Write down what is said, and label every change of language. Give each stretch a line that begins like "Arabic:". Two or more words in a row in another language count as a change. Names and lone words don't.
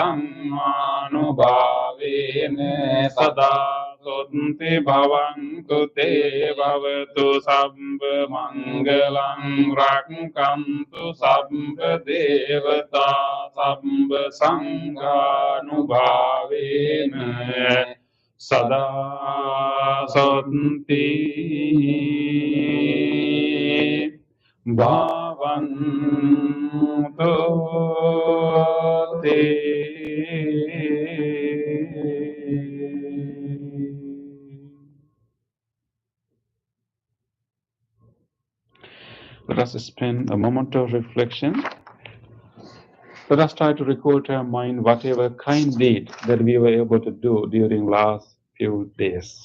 Pali: dhammanubhavene sada Sunti bhavantu te bhavatu sabba mangalam rakkantu sabba devata sabba sanghanubhavene sada santi bhavantu te.
English: Let us spend a moment of reflection. Let us try to recall to our mind whatever kind deed that we were able to do during last few days.